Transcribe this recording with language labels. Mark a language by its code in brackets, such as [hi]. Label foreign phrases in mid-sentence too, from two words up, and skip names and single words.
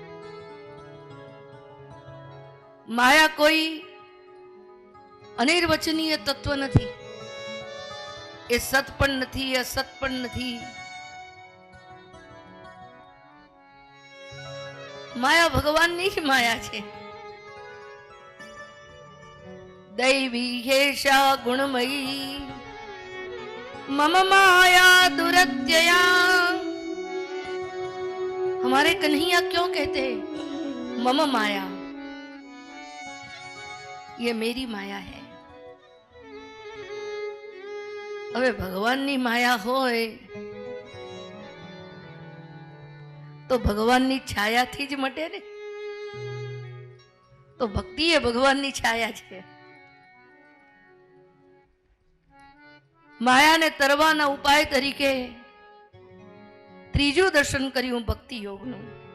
[gu] માયા કોઈ અનિર્વચનીય તત્વ નથી. એ સત પણ નથી, અસત પણ નથી. માયા ભગવાનની જ માયા છે. [sa] दैवी हेषा गुणमयी मम माया दुरत्यया. [hi] हमारे कन्हैया क्यों कहते हैं [sa] मम माया, [hi] ये मेरी माया है. [gu] હવે ભગવાનની માયા હોય તો ભગવાનની છાયાથી જ મટે ને. તો ભક્તિ એ ભગવાનની છાયા છે. માયાને તરવાના ઉપાય તરીકે ત્રીજું દર્શન કર્યું ભક્તિ યોગનું.